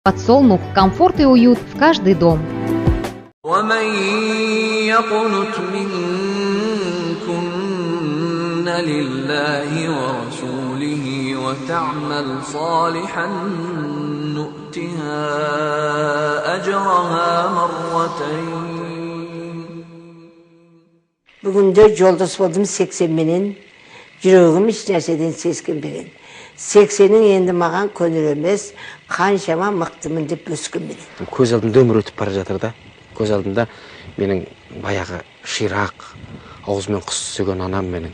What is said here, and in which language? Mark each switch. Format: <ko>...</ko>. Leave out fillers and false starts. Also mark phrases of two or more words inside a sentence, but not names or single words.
<ru>Подсолнух, комфорт и уют в каждый дом.</ru> <ar>ومن يقنت منكن لله ورسوله وتعمل صالحا نؤتها أجرها مرتين.</ar> <kk>Бүгінде жолдас болдым 80 менен, жүрегім еш нәрседен сескенбеген. 80-ің енді маған көңіл емес, қаншама мықтымын деп өскен менен. Көз алдымда өмір өтіп бара жатыр да. Көз алдымда менің баяғы ширақ, аузымен құс түсірген анам менің.</kk>